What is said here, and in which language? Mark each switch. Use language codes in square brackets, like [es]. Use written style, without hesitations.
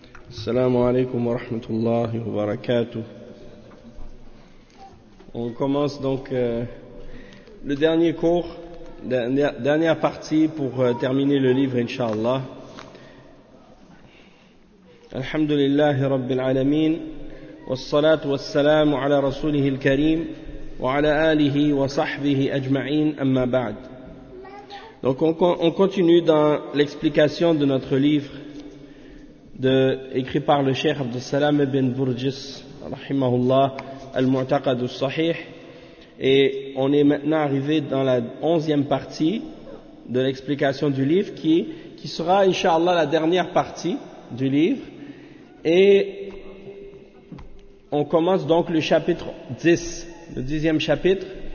[ar] السلام عليكم ورحمة الله وبركاته. [fr] On commence donc le dernier cours, dernière partie pour terminer le livre, inshallah. [ar] الحمد لله رب العالمين والصلاة والسلام على رسوله الكريم وعلى آله وصحبه أجمعين أما بعد. [fr] Donc on continue dans l'explication de notre livre écrit par le Cheikh Abdus Salam ibn Burjis rahimahullah al-Mu'taqad al-Sahih, et on est maintenant arrivé dans la 11e partie de l'explication du livre qui sera inshallah la dernière partie du livre, et on commence donc le chapitre 10, le 10e chapitre.